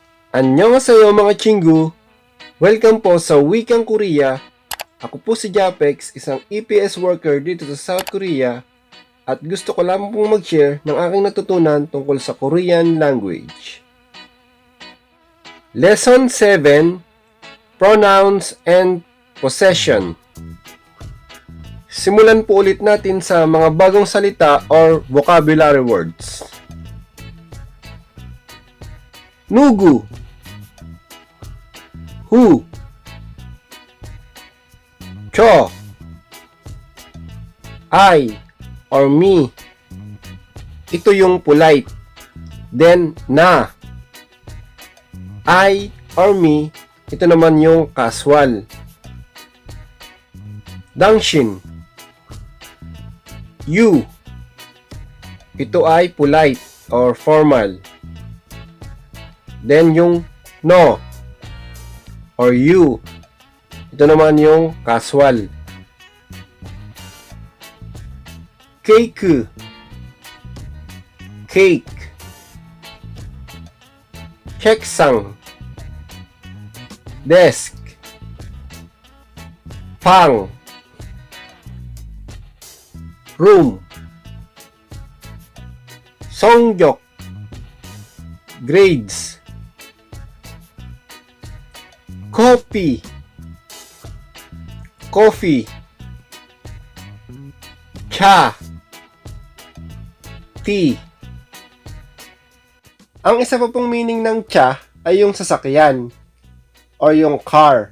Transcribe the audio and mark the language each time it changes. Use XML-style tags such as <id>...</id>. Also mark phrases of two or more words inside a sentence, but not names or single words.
<tl>Annyeonghaseyo mga Chingu! Welcome po sa Wikang Korea. Ako po si Japex, isang EPS worker dito sa South Korea at gusto ko lamang pong mag-share ng aking natutunan tungkol sa</tl> <en>Korean language. Lesson 7: Pronouns and Possession.</en> <tl>Simulan po ulit natin sa mga bagong salita or</tl> <en>vocabulary words. Nugu, who, cho, I, or me.</en> <tl>Ito yung polite. Then, na.</tl> <en>I or me,</en> <tl>ito naman yung casual.</tl> <ko>Dangshin, you.</ko> <tl>Ito ay</tl> <en>polite or formal.</en> <tl>Then yung no</tl> <en>or you,</en> <tl>ito naman yung casual.</tl> <en>Cake, cake.</en> <ko>책상, desk. 방, room. 성적,</ko> <en>grades. Coffee, coffee.</en> <ko>Cha, tea.</ko> <tl>Ang isa pa pong meaning ng cha ay yung sasakyan or yung car.</tl>